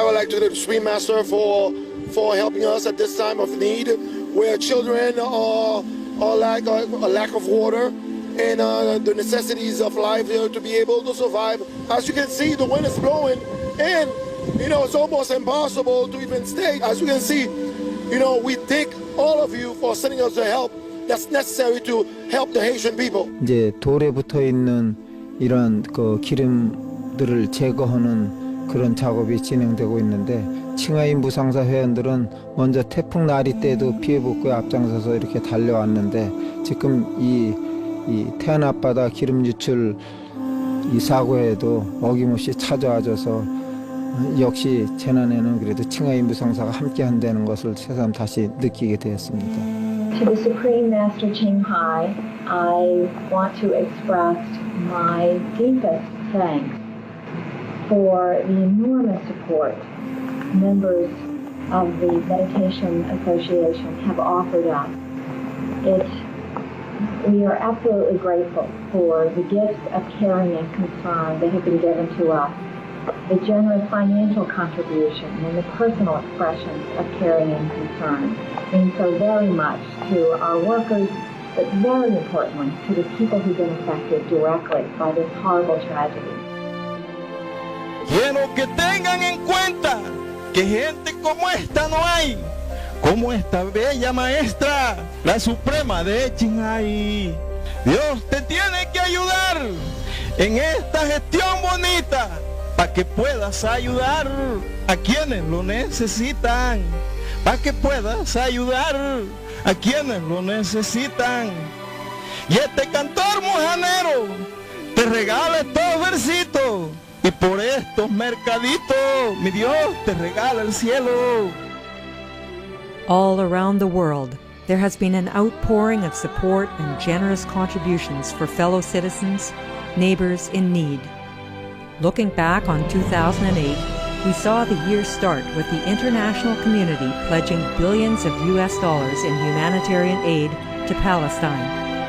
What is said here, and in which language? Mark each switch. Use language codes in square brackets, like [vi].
[en] I would like to thank the Supreme Master for helping us at this time of need, where children are a lack of water and the necessities of life to be able to survive. As you can see, the wind is blowing, and it's almost impossible to even stay. As you can see, we thank all of you for sending us the help that's necessary to help the Haitian people. [ko] 이제 돌에 붙어 있는 이런 그 기름들을 제거하는 그런 작업이 진행되고 있는데, 칭하이 무상사 회원들은 먼저 태풍 나리 때도 피해 복구에 앞장서서 이렇게 달려왔는데, 지금 이 태안 앞바다 기름 유출 이 사고에도 어김없이 찾아와줘서 역시 재난에는 그래도 칭하이 무상사가 함께 한다는 것을 새삼 다시 느끼게 되었습니다. [en] To the Supreme Master Ching Hai, I want to express my deepest thanks for the enormous support members of the Meditation Association have offered us. We are absolutely grateful for the gifts of caring and concern that have been given to us, the generous financial contribution and the personal expressions of caring and concern mean so very much to our workers, but very importantly to the people who've been affected directly by this horrible tragedy. [es] Quiero que tengan en cuenta que gente como esta no hay, como esta bella maestra, la Suprema de Ching Hai. Dios te tiene que ayudar en esta gestión bonita para que puedas ayudar a quienes lo necesitan, para que puedas ayudar a quienes lo necesitan. Y este cantor mojanero te regala estos versitos, y por estos mercaditos mi Dios te regala el cielo. [en] All around the world, there has been an outpouring of support and generous contributions for fellow citizens, neighbors in need. Looking back on 2008, we saw the year start with the international community pledging billions of US dollars in humanitarian aid to Palestine.